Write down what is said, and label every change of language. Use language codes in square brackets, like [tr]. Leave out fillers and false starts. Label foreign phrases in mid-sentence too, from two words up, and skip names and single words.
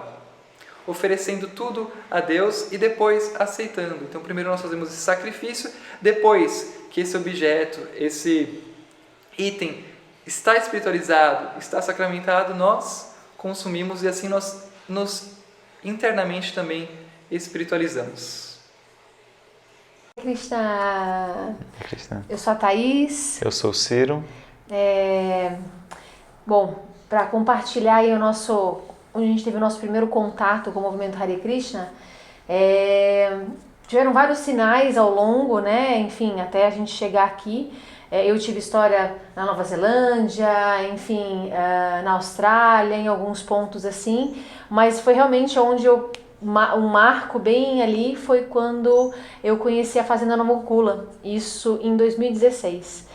[pt] Oferecendo tudo a Deus e depois aceitando. Então primeiro nós fazemos esse sacrifício, depois que esse objeto, esse item está espiritualizado, está sacramentado, nós consumimos e assim nós nos internamente também espiritualizamos. Krishna. Krishna. Eu sou a Thaís. Eu sou o Ciro. Bom, para compartilhar aí onde a gente teve o nosso primeiro contato com o movimento Hare Krishna, tiveram vários sinais ao longo, né? Enfim, até a gente chegar aqui. Eu tive história na Nova Zelândia, enfim, na Austrália, em alguns pontos assim, mas foi realmente onde um marco bem ali foi quando eu conheci a Fazenda Namokula, isso em 2016.